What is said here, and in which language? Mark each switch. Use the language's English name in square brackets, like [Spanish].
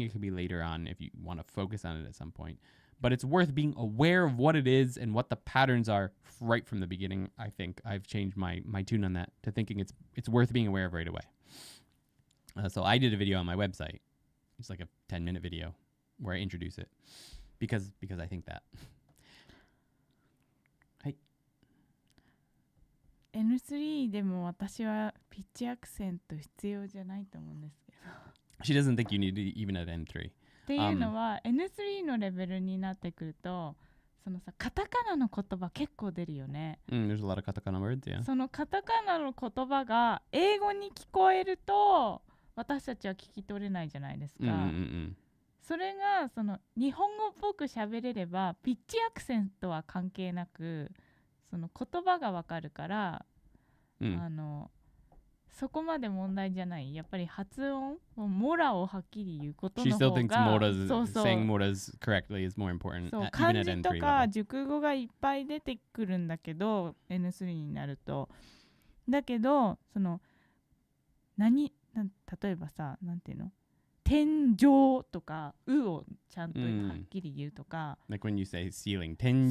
[English] It could be later on if you want to focus on it at some point. But it's worth being aware of what it is and what the patterns are right from the beginning. I think I've changed my tune on that to thinking it's worth being aware of right away. So I did a video on my website. It's like a 10-minute video where I introduce it because I think that. [Japanese] N3 でも私はピッチアクセント必要じゃないと思うんですけど。 [English] She doesn't think you need it even at N3. [Japanese] っていうのは、N3 のレベルになってくると、そのさカタカナの言葉結構出るよね。 [English] There's a lot of katakana words, yeah. [Japanese] そのカタカナの言葉が英語に聞こえると私たちは聞き取れないじゃないですか。それがその日本語っぽく喋れればピッチアクセントは関係なく。その言葉がわかるから、そこまで問題じゃない。やっぱり発音、モラをはっきり言うことの方が、 [English] She still thinks saying moras correctly is more important. [Japanese] そう、漢字とか熟語がいっぱい出てくるんだけど、N3 になると。だけど、その例えばさ、なんていうの？天井とかうをちゃんとはっきり言うとか、 [English] Like when you say ceiling, 天井、